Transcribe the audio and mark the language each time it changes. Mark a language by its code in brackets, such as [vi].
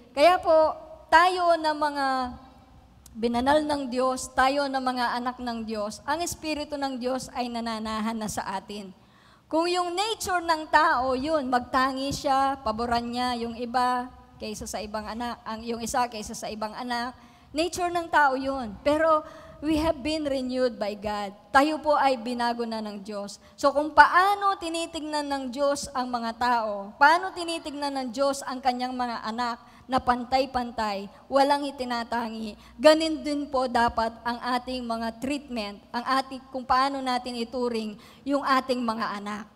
[tl] Kaya po, tayo na mga binanal ng Diyos, tayo na mga anak ng Diyos, ang Espiritu ng Diyos ay nananahan na sa atin. Kung yung nature ng tao, yun, magtangi siya, paboran niya yung iba kaysa sa ibang anak, yung isa kaysa sa ibang anak, nature ng tao yun. [en] Pero we have been renewed by God. [tl] Tayo po ay binago na ng Diyos. So kung paano tinitignan ng Diyos ang mga tao, paano tinitignan ng Diyos ang kanyang mga anak, na pantay-pantay, walang itinatangi. Ganin din po dapat ang ating mga treatment, kung paano natin ituring yung ating mga anak.